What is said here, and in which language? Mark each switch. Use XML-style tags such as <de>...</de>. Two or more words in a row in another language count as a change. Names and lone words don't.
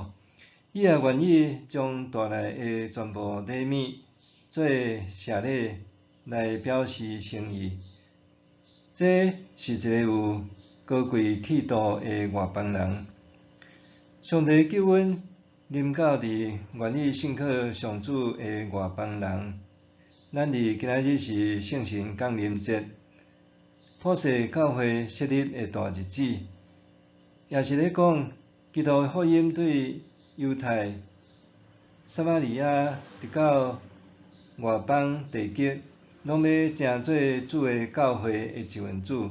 <nan>伊也愿意将带来的全部礼物做谢礼来表示诚意。这是一个有高贵气度的外邦人。上帝救恩临到伫愿意信靠上主的外邦人。咱伫今仔日是圣神降临节，普世教会设立的大日子，也是咧讲基督的福音对犹太、撒玛利亚直到外邦地极，拢要成做主的教会的一份子。</nan>